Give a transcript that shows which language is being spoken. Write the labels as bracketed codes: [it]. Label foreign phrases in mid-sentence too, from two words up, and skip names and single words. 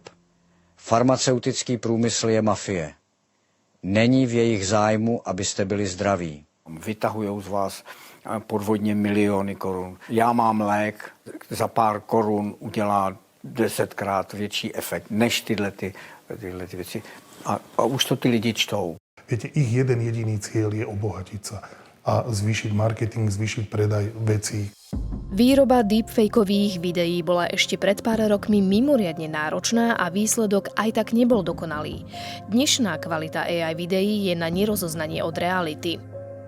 [cs] Farmaceutický průmysl je mafie. Není v jejich zájmu, abyste byli zdraví. Vytahujou z vás podvodně miliony korun. Já mám lék, za pár korun udělá 10krát větší efekt než tyhle věci. A už to ty lidi čtou. [sk] Viete, ich jeden jediný cieľ je obohatiť sa a zvýšiť marketing, zvýšiť predaj vecí. Výroba deepfakeových videí bola ešte pred pár rokmi mimoriadne náročná a výsledok aj tak nebol dokonalý. Dnešná kvalita AI videí je na nerozoznanie od reality.